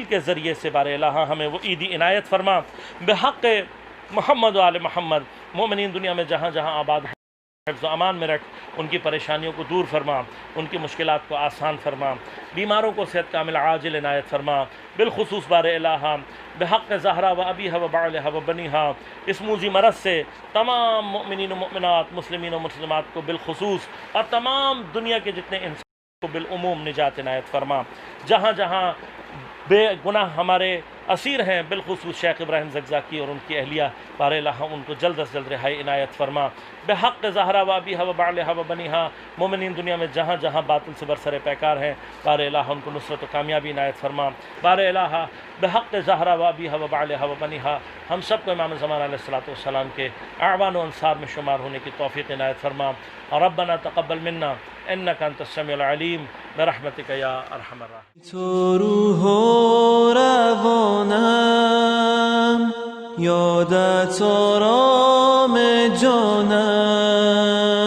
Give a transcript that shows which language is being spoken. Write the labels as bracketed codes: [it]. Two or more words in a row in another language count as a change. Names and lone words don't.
[ur] کے ذریعے سے بار الہ ہمیں وہ عیدی عنایت فرما، [ar] بحق محمد و آل محمد، [ur] مومنین دنیا میں جہاں جہاں آباد ہیں حفظ و امان میں رکھ، ان کی پریشانیوں کو دور فرما، ان کی مشکلات کو آسان فرما، بیماروں کو صحت کامل عاجل عنایت فرما، بالخصوص بار الہ [ar] بحق زہرا و ابیہا و بعلہا و بنیہا، [ur] اس موذی مرض سے تمام مؤمنین و مؤمنات، مسلمین و مسلمات کو بالخصوص اور تمام دنیا کے جتنے انسان کو بالعموم نجات عنایت فرما۔ جہاں جہاں بے گناہ ہمارے اسیر ہیں، بالخصوص شیخ ابراہیم زکزاکی اور ان کی اہلیہ، بار الہ ان کو جلد از جلد رہائی عنایت فرما، [ar] بحق زہرا و ابیہا و بعلہا و بنیہا، [ur] مومنین دنیا میں جہاں جہاں باطل سے برسر پیکار ہیں، بار الہ ان کو نصرت و کامیابی عنایت فرما، بار الہ [ar] بحق زہرا و ابیہا و بعلہا و بنیہا، [ur] ہم سب کو امام زمان [ar] علیہ السلام [ur] کے اعوان و انصار میں شمار ہونے کی توفیق عنایت فرما۔ [ar] ربنا تقبل منا انک انت السمیع العلیم برحمتک یا ارحم الراحمین۔ [fa] تو روح و روانم، یادت آرام جانم،